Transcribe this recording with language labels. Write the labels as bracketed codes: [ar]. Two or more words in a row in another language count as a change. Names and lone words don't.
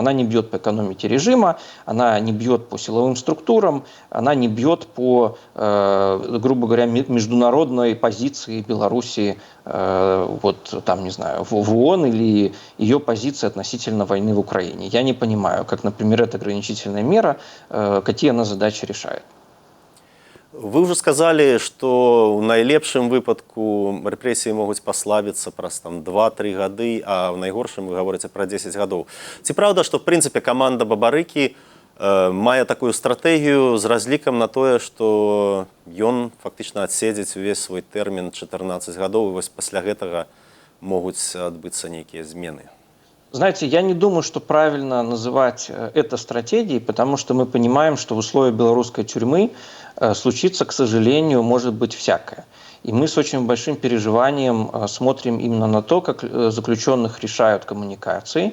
[ru] Она не бьет по экономике режима, она не бьет по силовым структурам, она не бьет по, грубо говоря, международной позиции Беларуси, вот там, не знаю, в ООН или ее позиции относительно войны в Украине. Я не понимаю, как, например, эта ограничительная мера, какие она задачи решает. Вы уже сказали, что [be] в найлепшым выпадку рэпрэсіі могуць паслабіцца праз 2-3 гады, а в найгоршым [ru] вы говорите про [be] 10 гадоў. Ці правда, што в прынцыпе каманда Бабарыкі мае такую стратэгію з разлікам на тое, што ён фактычна адседзіць увесь свой тэрмін 14 гадоў, і вось пасля гэтага могуць адбыцца нейкія змены? [ru] Знаете, я не думаю, что правильно называть это стратегией, потому что мы понимаем, что в условиях белорусской тюрьмы случится, к сожалению, может быть всякое. И мы с очень большим переживанием смотрим именно на то, как заключенных решают коммуникации.